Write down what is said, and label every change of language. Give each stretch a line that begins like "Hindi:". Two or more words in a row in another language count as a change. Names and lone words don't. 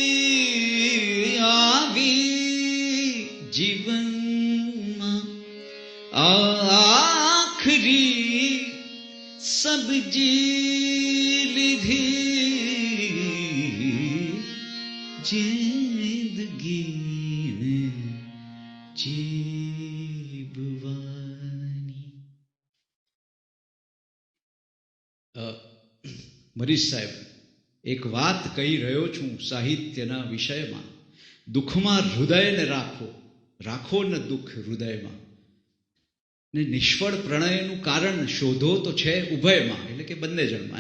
Gujarati: આવી જીવન માં આખરી સબ જી લીધી જિંદગી ને જીવવાની। મરીઝ સાહેબ, એક વાત કહી રહ્યો છું સાહિત્યના વિષયમાં, દુઃખમાં હૃદયને રાખો, રાખો ને દુઃખ હૃદયમાં, ને નિષ્ફળ પ્રણયનું કારણ શોધો તો છે ઉભયમાં, એટલે કે બંને જણમાં.